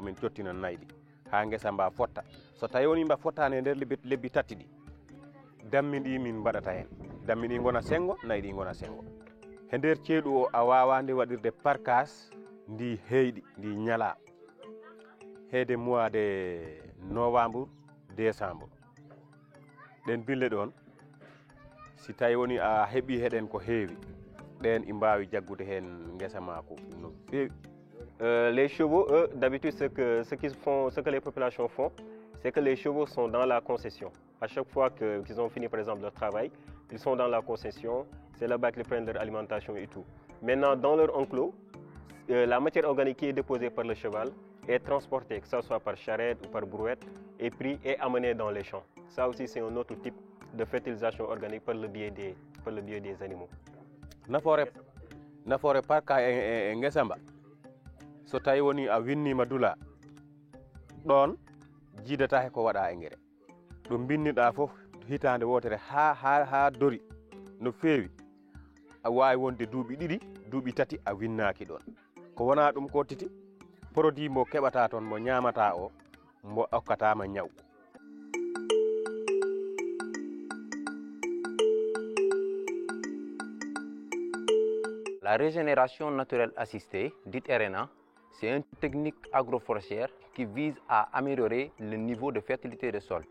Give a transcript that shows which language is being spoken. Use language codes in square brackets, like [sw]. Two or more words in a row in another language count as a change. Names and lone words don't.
[ff] min cottinan nayi ɗi ha ngesa mba fotta so tawi woni mba fottani e nder lebbi tati ɗi dammi ɗi min mbaɗata hen dammi ɗi gona sengo nayi ɗi gona sengo he nder ceeɗu o a wawande waɗirde parkas ndi heyɗi ndi ñala heede [fr] mois de novembre décembre [ff] ɗen bille ɗon si tawi woni a heeɓi heɗen ko heewi ɗen i mbawi jaggude hen ngesa mako no feewi. [fr] Les chevaux, eux, d'habitude, ce que les populations font, c'est que les chevaux sont dans la concession. À chaque fois qu'ils ont fini, par exemple, leur travail, ils sont dans la concession, c'est là-bas qu'ils prennent leur alimentation et tout. Maintenant, dans leur enclos, la matière organique qui est déposée par le cheval est transportée, que ce soit par charrette ou par brouette, et pris et amené dans les champs. Ça aussi, c'est un autre type de fertilisation organique par le biais des animaux. [ff] Nafoore parka e ngesa mba so tawi woni a winnima dula ɗon jiidata he ko waɗa engrais ɗum binniɗa fof hitande wotere ha dori no feewi a wawi wonde duuɓi ɗiɗi duuɓi tati a winnaki ɗon ko wona ɗum ko titi produit mo keɓata toon mo ñamata o mo okkatama ñaw. [fr] La régénération naturelle assistée, dite RNA, c'est une technique agroforestière qui vise à améliorer le niveau de fertilité des sols.